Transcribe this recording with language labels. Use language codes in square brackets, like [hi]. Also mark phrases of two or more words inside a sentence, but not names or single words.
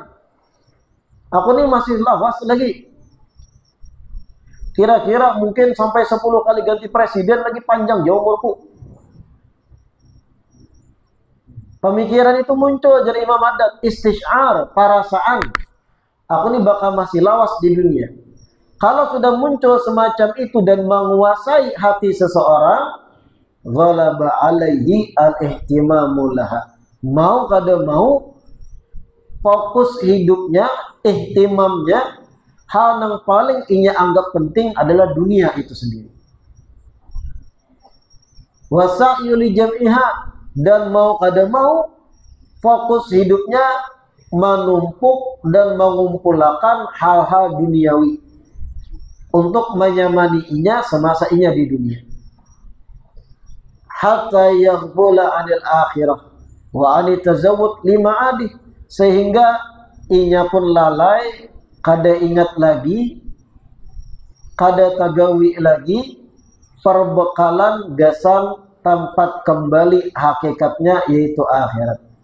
[id] Aku ini masih lawas lagi. Kira-kira mungkin sampai 10 kali ganti presiden lagi panjang jauh umurku. Pemikiran itu muncul dari Imam Haddad, istisyar, perasaan. Aku ini bakal masih lawas di dunia. Kalau sudah muncul semacam itu dan menguasai hati seseorang, [ar] غلب عليه الاهتمام لها. [bjn] Mau kada mau, fokus hidupnya, ihtimamnya, hal yang paling inya anggap penting adalah dunia itu sendiri. [ar] والسعي لجمعها, [bjn] dan mau kada mau, fokus hidupnya menumpuk dan mengumpulkan hal-hal duniawi untuk menyamani inya semasa inya di dunia. [ar] حتى يغفل عن الآخرة وعن التزود لمعاده, [bjn] sehingga inya pun lalai, kada ingat lagi, kada tagawi lagi perbekalan gasan tempat kembali hakikatnya, yaitu akhirat.